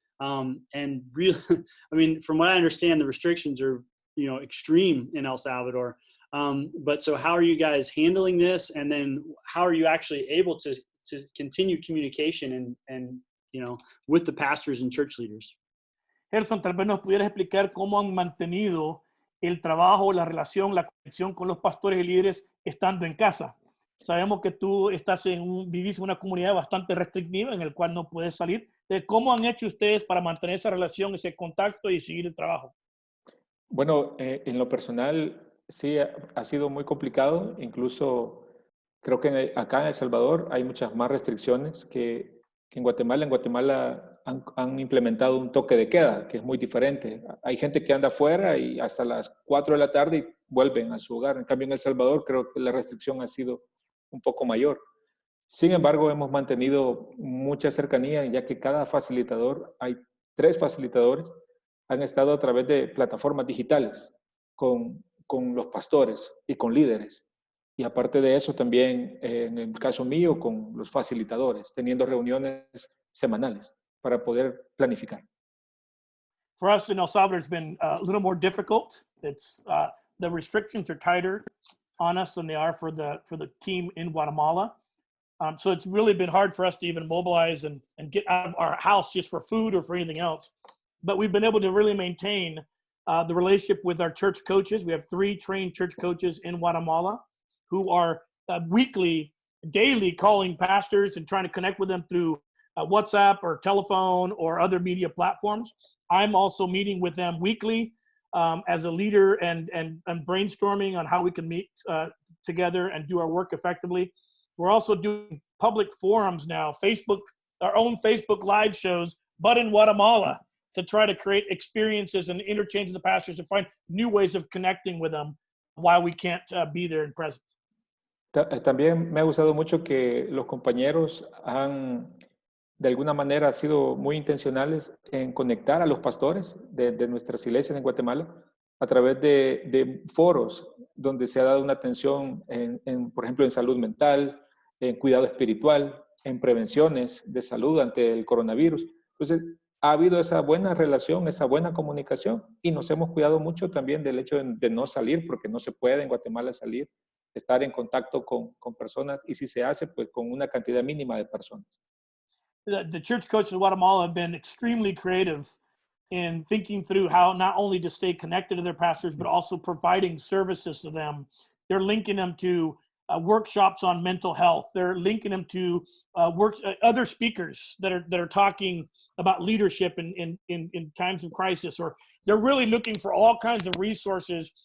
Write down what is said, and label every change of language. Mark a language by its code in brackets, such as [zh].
[en] And really, I mean, from what I understand, the restrictions are, extreme in El Salvador. But so how are you guys handling this? And then how are you actually able to continue communication and with the pastors and church leaders. [es] Gerson, tal vez nos pudieras explicar cómo han mantenido el trabajo, la relación, la conexión con los pastores y líderes estando en casa. Sabemos que tú vivís en una comunidad bastante restrictiva en el cual no puedes salir. ¿Cómo han hecho ustedes para mantener esa relación, ese contacto y seguir el trabajo? Bueno, en lo personal sí ha sido muy complicado. Incluso creo que acá en El Salvador hay muchas más restricciones que en Guatemala. En Guatemala han implementado un toque de queda, que es muy diferente. Hay gente que anda afuera y hasta las 4 de la tarde y vuelven a su hogar. En cambio, en El Salvador creo que la restricción ha sido un poco mayor. Sin embargo, hemos mantenido mucha cercanía, ya que cada facilitador, hay 3 facilitadores, han estado a través de plataformas digitales con los pastores y con líderes. Y aparte de eso, también en el caso mío, con los facilitadores, teniendo reuniones semanales para poder planificar. [en] For us in El Salvador, it's been a little more difficult. It's the restrictions are tighter on us than they are for the team in Guatemala. So it's really been hard for us to even mobilize and get out of our house just for food or for anything else. But we've been able to really maintain the relationship with our church coaches. We have 3 trained church coaches in Guatemala who are daily calling pastors and trying to connect with them through WhatsApp or telephone or other media platforms. I'm also meeting with them weekly as a leader and brainstorming on how we can meet together and do our work effectively. We're also doing public forums now, our own Facebook live shows, but in Guatemala, to try to create experiences and interchange the pastors and find new ways of connecting with them while we can't be there in presence. [es] También me ha gustado mucho que los compañeros han, de alguna manera, sido muy intencionales en conectar a los pastores de nuestras iglesias en Guatemala a través de foros donde se ha dado una atención, por ejemplo, en salud mental, en cuidado espiritual, en prevenciones de salud ante el coronavirus. Entonces, ha habido esa buena relación, esa buena comunicación y nos hemos cuidado mucho también del hecho de no salir, porque no se puede en Guatemala salir, estar en contacto con personas y si se hace, pues con una cantidad mínima de personas. [en] The church coaches of Guatemala have been extremely creative in thinking through how not only to stay connected to their pastors, but also providing services to them. They're linking them to workshops on mental health. They're linking them to other speakers that are talking about leadership in times of crisis, or they're really looking for all kinds of resources.